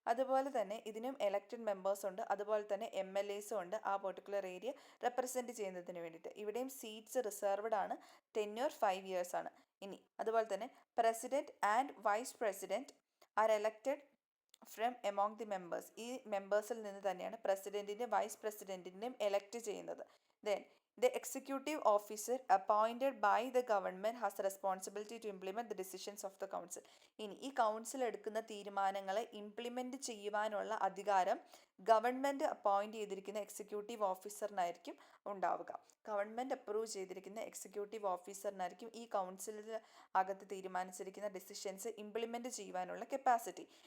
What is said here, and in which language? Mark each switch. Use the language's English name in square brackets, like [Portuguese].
[Malayalam] അതുപോലെ തന്നെ ഇതിനും എലക്റ്റഡ് മെമ്പേഴ്സ് ഉണ്ട്, അതുപോലെ തന്നെ MLAസും ഉണ്ട് ആ പെർട്ടിക്കുലർ ഏരിയ റെപ്രസെൻറ്റ് ചെയ്യുന്നതിന് വേണ്ടിയിട്ട്. ഇവിടെയും സീറ്റ്സ് റിസർവ്ഡ് ആണ്, ടെന്യൂർ 5 years ആണ്. ഇനി അതുപോലെ തന്നെ [English] President and vice president are elected from among the members. [Malayalam] ഈ മെമ്പേഴ്സിൽ നിന്ന് തന്നെയാണ് പ്രസിഡന്റിനെയും വൈസ് പ്രസിഡന്റിനെയും എലക്ട് ചെയ്യുന്നത്. Then [English] The executive officer appointed by the government has the responsibility to implement the decisions of the council. [Malayalam] ഇനി ഈ കൗൺസിൽ എടുക്കുന്ന തീരുമാനങ്ങളെ implement ചെയ്യുവാനുള്ള അധികാരം ഗവൺമെന്റ് അപ്പോയിന്റ് ചെയ്തിരിക്കുന്ന എക്സിക്യൂട്ടീവ് ഓഫീസറിനായിരിക്കും ഉണ്ടാവുക. ഗവൺമെന്റ് അപ്രൂവ് ചെയ്തിരിക്കുന്ന എക്സിക്യൂട്ടീവ് ഓഫീസറിനായിരിക്കും ഈ കൗൺസിലിൽ അകത്ത് തീരുമാനിച്ചിരിക്കുന്ന ഡിസിഷൻസ് ഇംപ്ലിമെന്റ് ചെയ്യുവാനുള്ള കപ്പാസിറ്റി.